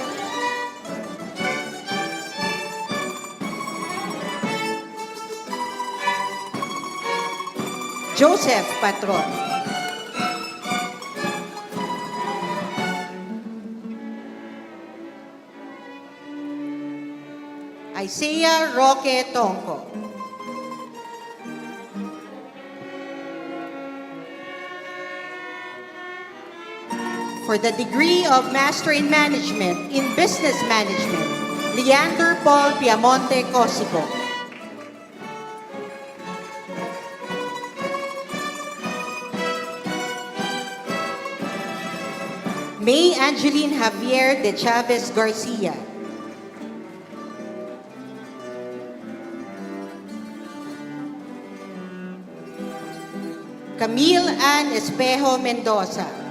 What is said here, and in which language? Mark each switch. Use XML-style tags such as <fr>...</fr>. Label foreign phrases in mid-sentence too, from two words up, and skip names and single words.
<en>Joseph Patron. Isaiah Roque Tonco. For the degree of Master in Management in Business Management, Leander Paul Piamonte Cosico. May Angeline Javier de Chavez Garcia. Camille Ann Espejo Mendoza.</en>